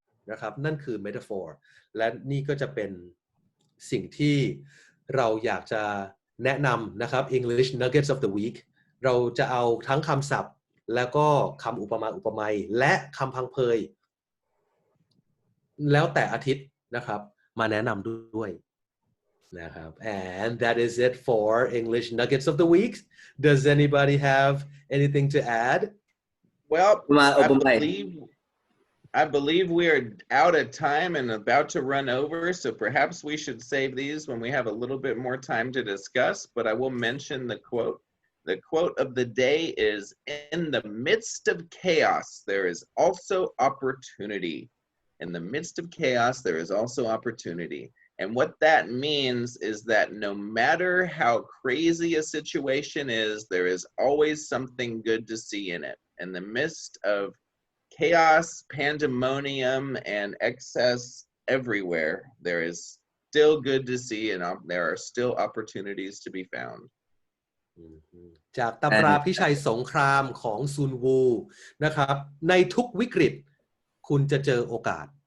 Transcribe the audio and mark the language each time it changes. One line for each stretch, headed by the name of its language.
Thai: นะครับนั่นคือ metaphor และนี่ก็จะเป็นสิ่งที่เราอยากจะแนะนำนะครับ English Nuggets of the Week เราจะเอาทั้งคำศัพท์แล้วก็คำอุปมาอุปไมยและคำพังเพยแล้วแต่อาทิตย์นะครับมาแนะนำด้วยนะครับ
English: and that is it for English Nuggets of the Week. Does anybody have anything to add? Well,
Thai: Upamai.
English: I believe we are out of time and about to run over, so perhaps we should save these when we have a little bit more time to discuss, but I will mention the quote. The quote of the day is, "In the midst of chaos, there is also opportunity." In the midst of chaos, there is also opportunity. And what that means is that no matter how crazy a situation is, there is always something good to see in it. In the midst of chaos, pandemonium, and excess everywhere, there is still good to see, and there are still opportunities to be found.
Thai: จากตำราพิชัยสงครามของซุนวูนะครับในทุกวิกฤตคุณจะเจอโอกาส